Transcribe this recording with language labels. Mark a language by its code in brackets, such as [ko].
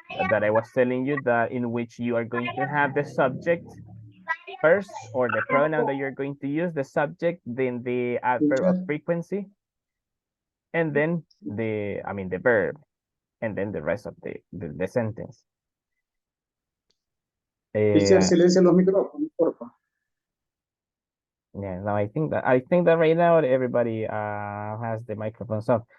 [en] That I was telling you that in which you are going to have the subject first, or the pronoun that you're going to use, the subject, then the adverb of frequency, and then the verb, and then the rest of the sentence. [es] Teacher, silencia los micrófonos, porfa. [en] Yeah, no, I think that right now everybody has the microphones off.